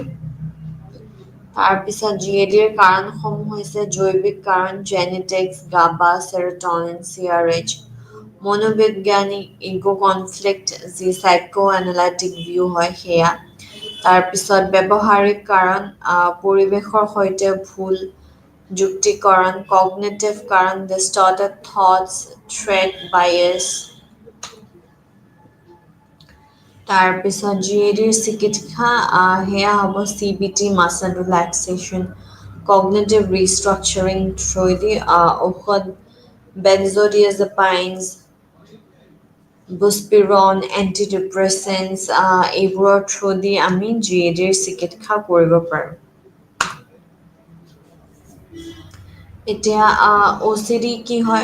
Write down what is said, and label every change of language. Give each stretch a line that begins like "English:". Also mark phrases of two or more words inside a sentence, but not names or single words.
Assamese: তাৰপিছত GADৰ কাৰণসমূহ হৈছে জৈৱিক কাৰণ, জেনেটিক্স, GABA, সেৰোটনিন, CRH, মনোবৈজ্ঞানিক
English: ego conflict,
Assamese: যি
English: psycho analytic view
Assamese: হয় সেয়া। তাৰপিছত ব্যৱহাৰিক কাৰণ, পৰিৱেশৰ সৈতে ভুল যুক্তিকৰণ, কগনিটিভ কাৰণ,
English: distorted thoughts, threat, bias।
Assamese: তাৰপিছত GADৰ চিকিৎসা সেয়া হ'ব CBT,
English: muscle relaxation, cognitive restructuring through the ঔষধ benzodiazepines, buspirone, antidepressants এইবোৰৰ through the
Assamese: আমি GADৰ চিকিৎসা কৰিব পাৰোঁ। এতিয়া OCD কি হয়?